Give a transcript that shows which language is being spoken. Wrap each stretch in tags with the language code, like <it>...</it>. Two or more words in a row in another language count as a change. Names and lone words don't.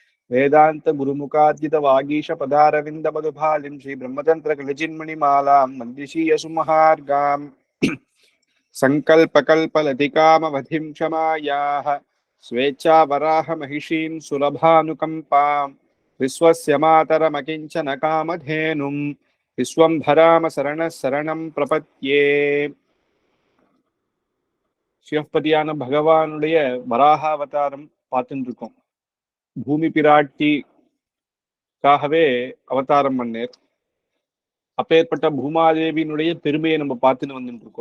<sa>वेदान्तगुरुमुखाद्यितवागीशपदारविन्दमधुभालिं श्रीब्रह्मतन्त्रकलिचिन्मणिमालां मन्दिशीयसुमहार्गाम् संकल्पकल्पलतिकामवधिं क्षमायाः स्वेच्छा वराह महिषीं सुलभानुकम्पां विश्वस्य मातरमकिञ्चन कामधेनुं विश्वम्भराम शरणः शरणं प्रपद्ये.</sa> <ta>சிவபதியான பகவானுடைய வராக அவதாரம் பார்த்துட்டு இருக்கோம். பூமி பிராட்டிக்காகவே அவதாரம் பண்ணேர். அப்பேற்பட்ட பூமாதேவியினுடைய பெருமையை நம்ம பார்த்துன்னு வந்துட்டு இருக்கோம்.</ta>